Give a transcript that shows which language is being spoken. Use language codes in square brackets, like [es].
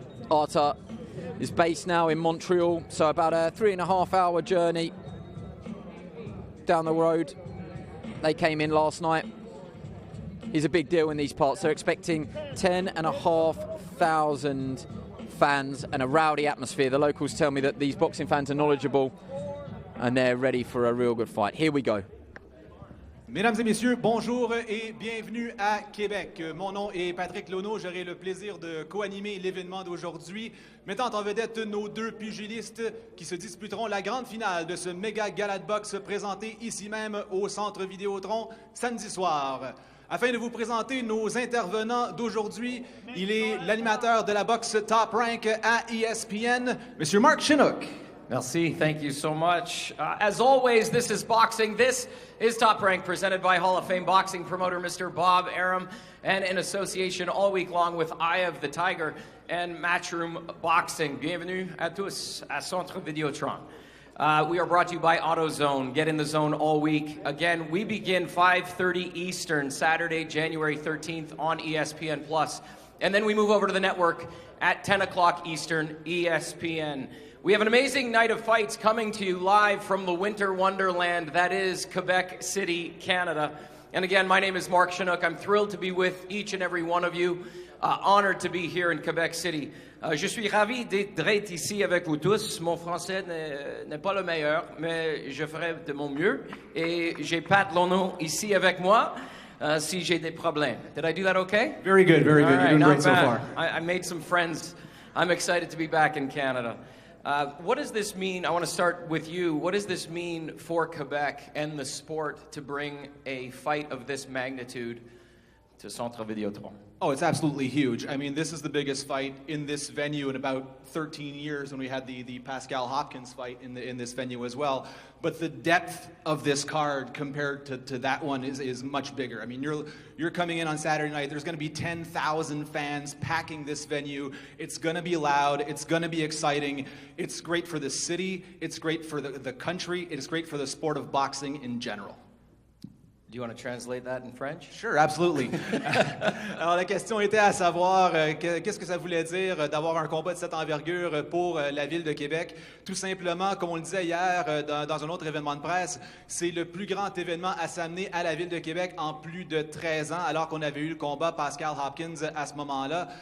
[en] Artur is based now in Montreal, so about a 3.5-hour journey down the road. They came in last night. He's a big deal in these parts. They're expecting 10,500 fans and a rowdy atmosphere. The locals tell me that these boxing fans are knowledgeable and they're ready for a real good fight. Here we go. [fr] Mesdames et messieurs, bonjour et bienvenue à Québec. Mon nom est Patrick Lono. J'aurai le plaisir de co-animer l'événement d'aujourd'hui, mettant en vedette nos deux pugilistes qui se disputeront la grande finale de ce méga gala de boxe présenté ici même au Centre Vidéotron samedi soir. Afin de vous présenter nos intervenants d'aujourd'hui, il est l'animateur de la boxe Top Rank à ESPN, Monsieur Mark Chinook. [en] Merci, thank you so much. As always, this is boxing. This is Top Rank, presented by Hall of Fame boxing promoter Mr. Bob Arum, and in association all week long with Eye of the Tiger and Matchroom Boxing. [fr] Bienvenue à tous à Centre Vidéotron. [en] We are brought to you by AutoZone. Get in the zone all week. Again, we begin 5:30 Eastern, Saturday, January 13th on ESPN+. And then we move over to the network at 10 o'clock Eastern, ESPN. We have an amazing night of fights coming to you live from the winter wonderland that is Quebec City, Canada. And again, my name is Mark Chinook. I'm thrilled to be with each and every one of you. Honored to be here in Quebec City. [fr] Je suis ravi d'être ici avec vous tous. Mon français n'est pas le meilleur, mais je ferai de mon mieux. Et j'ai Pat Lono ici avec moi si j'ai des problèmes. [en] Did I do that okay? Very good, very good. Right, You're doing great so far. I made some friends. I'm excited to be back in Canada. What does this mean? I want to start with you. What does this mean for Quebec and the sport to bring a fight of this magnitude to Centre Vidéotron? Oh, it's absolutely huge. I mean, this is the biggest fight in this venue in about 13 years when we had the Pascal Hopkins fight in this venue as well. But the depth of this card compared to that one is much bigger. I mean, you're coming in on Saturday night. There's going to be 10,000 fans packing this venue. It's going to be loud. It's going to be exciting. It's great for the city. It's great for the country. It's great for the sport of boxing in general. Do you want to translate that in French? Sure, absolutely. [fr] Alors, la question était à savoir qu'est-ce que ça voulait dire d'avoir un combat de cette envergure pour la ville de Québec. Tout simplement, comme on le disait hier dans un autre événement de presse, c'est le plus grand événement à s'amener à la ville de Québec en plus de 13 ans, alors qu'on avait eu le combat Pascal Hopkins à ce moment-là.